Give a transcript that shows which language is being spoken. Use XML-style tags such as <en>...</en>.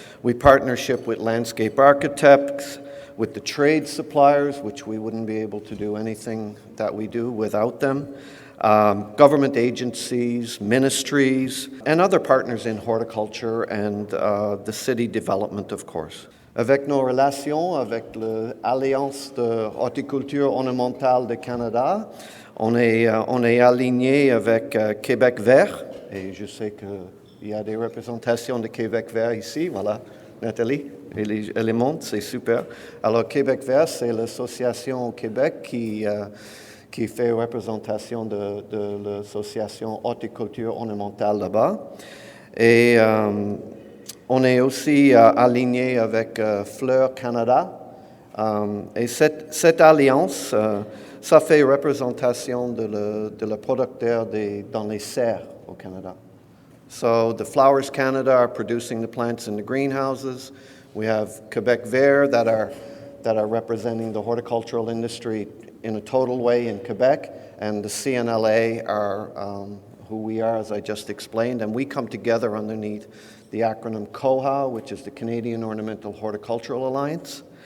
<en>We partnership with landscape architects, with the trade suppliers, which we wouldn't be able to do anything that we do without them. government agencies, ministries, and other partners in horticulture and the city development, of course.</en> <fr>Avec nos relations avec l'Alliance de horticulture ornementale de Canada, on est aligné avec Québec vert, et je sais qu'il y a des représentations de Québec vert ici, voilà, Nathalie, elle est monte, c'est super. Alors Québec vert, c'est l'association au Québec qui fait représentation de l'association horticulture ornementale là-bas. Et on est aussi aligné avec Fleur Canada. Et cette alliance, ça fait représentation de le producteur dans les serres au Canada.</fr> <en>So the Flowers Canada are producing the plants in the greenhouses. We have Quebec Vert that are representing the horticultural industry in a total way in Quebec, and the CNLA are who we are, as I just explained, and we come together underneath the acronym COHA, which is the Canadian Ornamental Horticultural Alliance.</en>